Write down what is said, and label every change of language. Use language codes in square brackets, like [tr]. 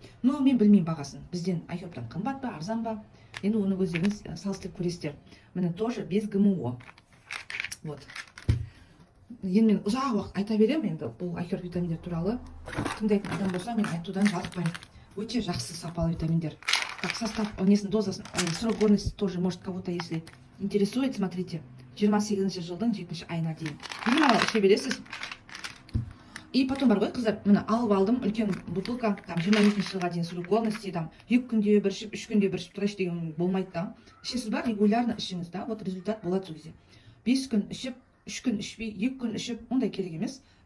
[kk] Но мен білмеймін бағасын. Бізден айхербтан қымбат па, арзан ба? Енді оны өздеріңіз салыстырып көресіздер. Міне [ru] тоже без ГМО. Вот. [kk] Енді мен ұзақ уақыт айта беремін, енді бұл айхерб витаминдер туралы. Тыңдайтын адам болса, мен айтудан жалықпаймын. Өте жақсы сапалы витаминдер. [ru] Так, состав, несін дозасын, срок годности тоже, может, кого-то, если интересует, смотрите, [kk] 28 жылдың 7 айына дейін. Мынау іше бересіз. И потом бар ғой, қыздар, міне алып алдым, үлкен бутылка, там 22 жылға дейін срок годности, там 2 күнде бір ішіп, 3 күнде бір ішіп тұрайшы деген болмайды, да. Ішесіз ба, [ru] регулярно [kk] ішіңіз, да, вот результат болады сол кезде. 5 күн ішіп, 3 күн ішпей, 2 күн ішіп, ондай керек емес.